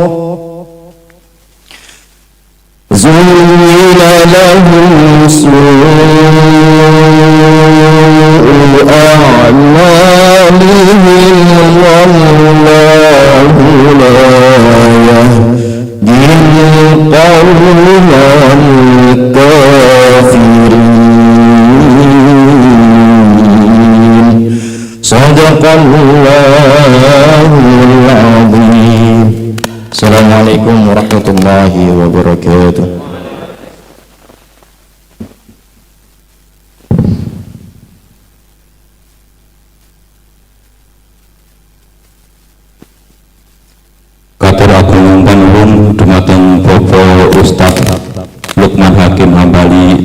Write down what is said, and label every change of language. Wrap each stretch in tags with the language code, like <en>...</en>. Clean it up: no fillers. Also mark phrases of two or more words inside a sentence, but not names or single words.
<ar>زين لهم سوء أعمالهم والله لا يهدي القوم الكافرين صدق الله العظيم. السلام عليكم ورحمة الله وبركاته.</ar> <jv>Katur agung panulun dumateng Bapak Ustaz Lukman Hakim Hambali</jv>